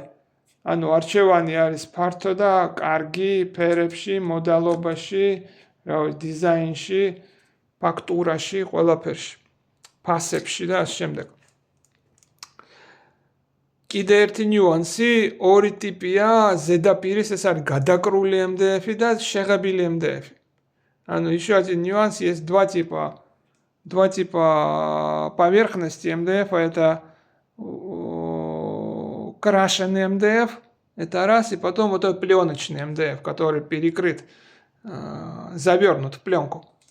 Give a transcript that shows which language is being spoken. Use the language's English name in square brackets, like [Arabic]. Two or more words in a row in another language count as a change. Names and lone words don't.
[Georgian] ანუ არჩევანი არის ფართო და კარგი ფერებში, მოდალობაში, დიზაინში, ფაქტურაში, ყველაფერში, ფასებში და ასე შემდეგ. კიდე ერთი ნიუანსი, ორი ტიპია ზედაპირის, ეს არის გადაკრული MDF-ი და შეღებილი MDF-ი. [Russian] Ну, еще один нюанс, есть два типа поверхности МДФ, это крашеный МДФ, это раз, и потом вот этот пленочный МДФ, который перекрыт, завернут в пленку.